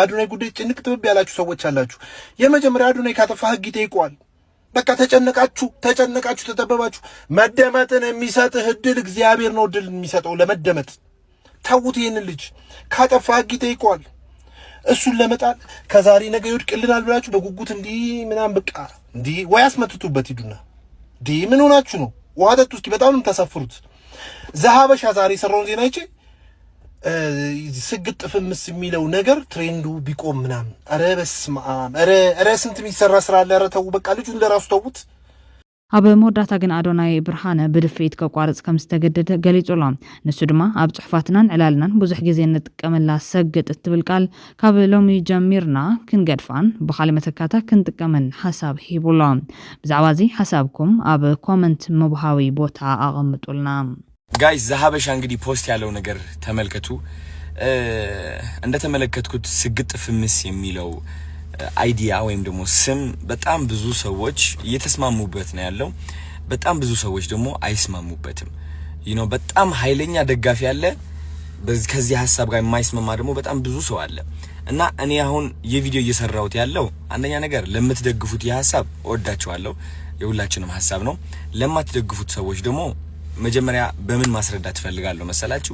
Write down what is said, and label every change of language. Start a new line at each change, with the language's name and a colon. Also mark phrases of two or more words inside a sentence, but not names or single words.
Amharic: በአዶናይ ጉዳይ ጭንቅ ጥብብ ያላችሁ ሰዎች አላችሁ። የመጀመሪያ አዶናይ ካጠፋ ህግ ይጠይቀዋል። በቃ ተጨነቃችሁ፣ ተጠበባችሁ። መደመጥን የሚሰጥህ እድል እግዚአብሔር ነው እድል የሚሰጠው ለመደመጥ። ተውት ይህንን ልጅ። ካጠፋ ህግ ይጠይቀዋል። እሱን ለመጣል ከዛሬ ነገ ይወድቅልናል ብላችሁ በጉጉት እንዲህ ምናምን በቃ እንዲህ ወይ አስመትቱበት ሂዱና እንዲህ ምን ሆናችሁ ነው? ውሃ ጠጡ እስኪ። በጣም ነው የምታሳፍሩት። ዘሀበሻ ዛሬ የሰራውን ዜና አይቼ ስግጥ ፍምስ የሚለው ነገር ትሬንዱ ቢቆም ምናምን። ኧረ በስመ አብ! ኧረ ስንት የሚሰራ ስራ አለ። ኧረ ተው በቃ ልጁን ለራሱ ተውት።
Tigrinya: ኣብ መወዳእታ ግን ኣዶናይ ብርሃነ ብድፍኢት ከቋርፅ ከም ዝተገደደ ገሊጹሎ ንሱ ድማ ኣብ ጽሑፋትናን ዕላልናን ብዙሕ ግዜ እንጥቀመላ ሰግጥ እትብል ቃል ካብ ሎሚ ጀሚርና ክንገድፋን ብኻልእ መተካታ ክንጥቀመን ሓሳብ ሂቡሎ። ብዛዕባ እዚ ሓሳብኩም ኣብ ኮመንት ምብሃዊ ቦታ ኣቐምጡልና።
Amharic: ጋይስ ዘሀበሻ እንግዲህ ፖስት ያለው ነገር ተመልከቱ። እንደተመለከትኩት ስግጥ ፍምስ የሚለው አይዲያ ወይም ደግሞ ስም በጣም ብዙ ሰዎች እየተስማሙበት ነው ያለው። በጣም ብዙ ሰዎች ደግሞ አይስማሙበትም። በጣም ኃይለኛ ደጋፊ ያለ፣ ከዚህ ሐሳብ ጋር የማይስማማ ደግሞ በጣም ብዙ ሰው አለ እና እኔ አሁን የቪዲዮ እየሰራሁት ያለው አንደኛ ነገር ለምትደግፉት የሐሳብ ወዳችኋለሁ፣ የሁላችንም ሐሳብ ነው። ለማትደግፉት ሰዎች ደግሞ መጀመሪያ በምን ማስረዳት ፈልጋለሁ መሰላችሁ?